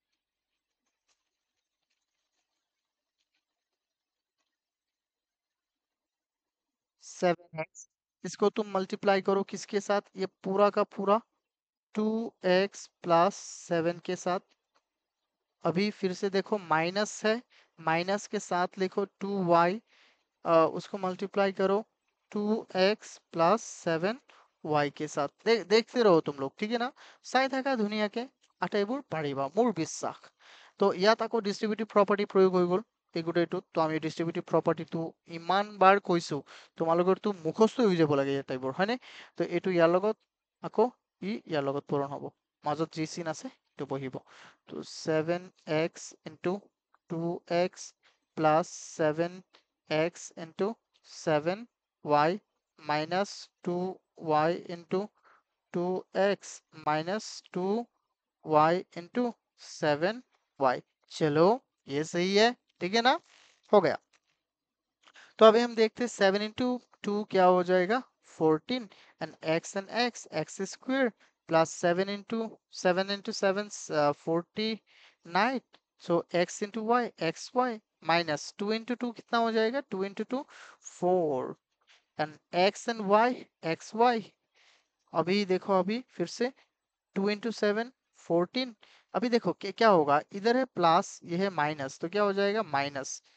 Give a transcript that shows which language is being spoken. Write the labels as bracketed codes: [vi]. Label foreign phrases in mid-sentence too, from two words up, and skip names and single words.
[hi] 7x इसको तुम मल्टीप्लाई करो किसके साथ ये पूरा का पूरा 2x प्लस 7 के साथ अभी फिर से देखो माइनस है माइनस के साथ लिखो 2y उसको मल्टीप्लाई करो 2x प्लस 7y के साथ देखते रहो तुम लोग ठीक है ना [as] চাই থাকা ধুনীয়াকে আটাইবোৰ পাৰিবা মোৰ বিশ্বাস তো ইয়াত আকৌ ডিস্ট্ৰিবিউটিভ প্ৰপাৰ্টি প্ৰয়োগ হৈ গ'ল এই গোটেইটোত তো আমি ডিস্ট্ৰিবিউটিভ প্ৰপাৰ্টিটো ইমান বাৰ কৈছো তোমালোকৰতো মুখস্থ হৈ যাব লাগে এই টাইপৰ হয়নে তো এইটো ইয়াৰ লগত আকৌ ইয়াৰ লগত পূৰণ হ'ব মাজত যি চিন আছে এইটো বহিব তো [en] 7x into 2x plus 7x into 7y minus 2y into 2x minus 2y into 7y [hi] चलो ये सही है ठीक है ना हो गया तो अभी हम देखते हैं 7 इंटू 2 क्या हो जाएगा 14 [en] and x square plus 7 into 7 49 so x into y minus 2 into 2 [hi] कितना हो जाएगा 2 इंटू 2 4 [en] and x y [hi] अभी देखो अभी फिर से 2 इंटू 7 14 अभी देखो क्या होगा इधर है प्लस ये है माइनस तो क्या हो जाएगा माइनस